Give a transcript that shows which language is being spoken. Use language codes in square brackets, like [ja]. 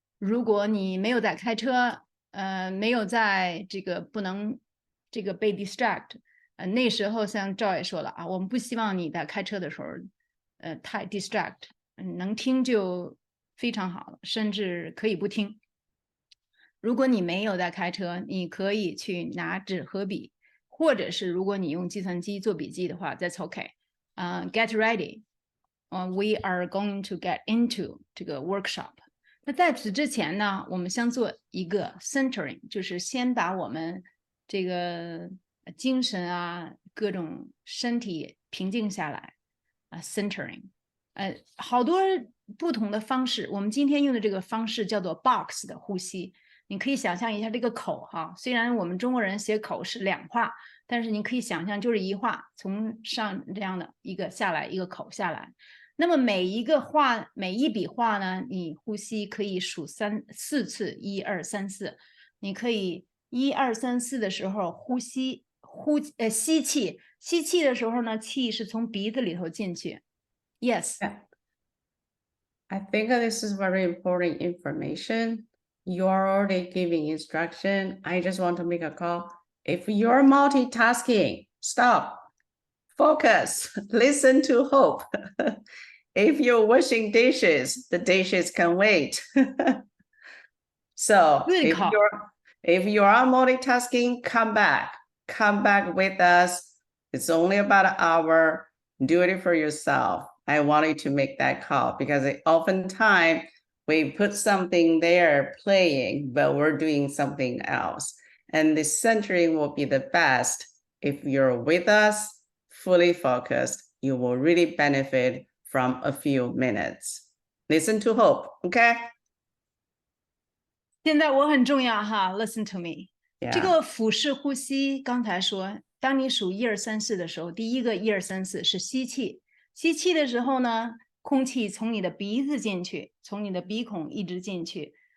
[zh] 如果你没有在开车，没有在这个不能这个被 distract，那时候像赵也说了啊，我们不希望你在开车的时候，太 distract，能听就非常好了，甚至可以不听。如果你没有在开车，你可以去拿纸和笔，或者是如果你用计算机做笔记的话 ， [en] that's okay。 Get ready. We are going to get into 这个 workshop。 [zh] 那在此之前呢，我们先做一个 centering， 就是先把我们这个精神啊，各种身体平静下来centering。好多不同的方式，我们今天用的这个方式叫做 box 的呼吸。你可以想象一下这个口哈，虽然我们中国人写口是2画，但是你可以想象就是1画，从上这样的一个下来，一个口下来。那么每一笔画呢，你呼吸可以数4次，1、2、3、4。你可以1、2、3、4的时候吸气，吸气的时候呢，气是从鼻子里头进去。 [en] Yes. I think this is very important information. You're already giving instruction. I just want to make a call. If you're multitasking, stop, focus, listen to Hope. If you're washing dishes, the dishes can wait. So if you are multitasking, come back with us. It's only about an hour. Do it for yourself. I want you to make that call because oftentimes we put something there playing, but we're doing something else. And the centering will be the best. If you're with us, fully focused, you will really benefit from a few minutes. Listen to Hope, okay? [zh] 现在我很重要哈 ， [en] Listen to me。 Yeah. [zh] 这个腹式呼吸，刚才说，当你数1、2、3、4的时候，第一个1、2、3、4是吸气。吸气的时候呢，空气从你的鼻子进去，从你的鼻孔一直进去。